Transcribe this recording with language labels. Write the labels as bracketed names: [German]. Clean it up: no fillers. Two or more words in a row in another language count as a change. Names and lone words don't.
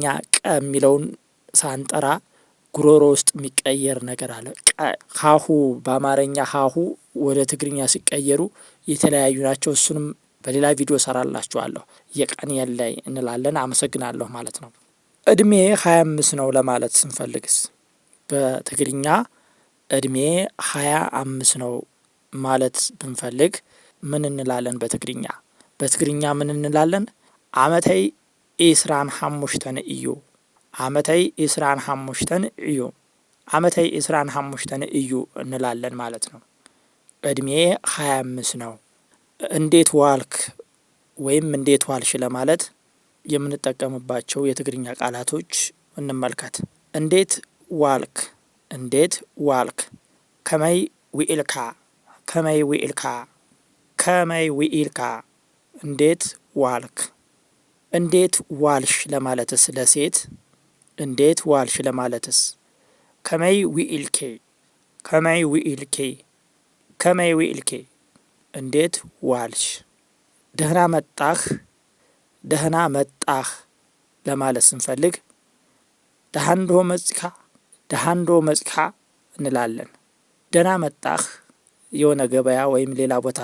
[Amharic] ቀ የሚለውን ሳንጠራ ጉሮሮ ውስጥ የሚቀየር ነገር አለ። ሀሁ በአማርኛ ሀሁ ወደ ትግርኛ ሲቀየሩ የተለያዩ ናቸው። እሱንም በሌላ ቪዲዮ ሰራላችኋለሁ። [Tigrinya] የቀን የለይ [Amharic] እንላለን። አመሰግናለሁ ማለት ነው። እድሜ 25 ነው ለማለት ስንፈልግስ በትግርኛ እድሜ 25 ነው ማለት ብንፈልግ ምን እንላለን? በትግርኛ በትግርኛ ምን እንላለን? [Tigrinya] አመተይ ኢስራን ሐሙሽተን እዩ፣ አመተይ ኢስራን ሐሙሽተን እዩ፣ አመተይ ኢስራን ሐሙሽተን እዩ እንላለን [Amharic] ማለት ነው። እድሜ 25 ነው። እንዴት ዋልክ ወይም እንዴት ዋልሽ ለማለት የምንጠቀምባቸው የትግርኛ ቃላቶች እንመልከት። እንዴት ዋልክ፣ እንዴት ዋልክ። [Tigrinya] ከመይ ውኢልካ፣ ከመይ ውኢልካ፣ ከመይ ውኢልካ [Amharic] እንዴት ዋልክ። እንዴት ዋልሽ ለማለትስ ለሴት እንዴት ዋልሽ ለማለትስ [Tigrinya] ከመይ ውኢልኬ፣ ከመይ ውኢልኬ፣ ከመይ ውኢልኬ [Amharic] እንዴት ዋልሽ። ደህና መጣህ፣ ደህና መጣህ ለማለት ስንፈልግ [Tigrinya] ደሃንዶ መጽካ፣ ደሃንዶ መጽካ [Amharic] እንላለን። ደህና መጣህ የሆነ ገበያ ወይም ሌላ ቦታ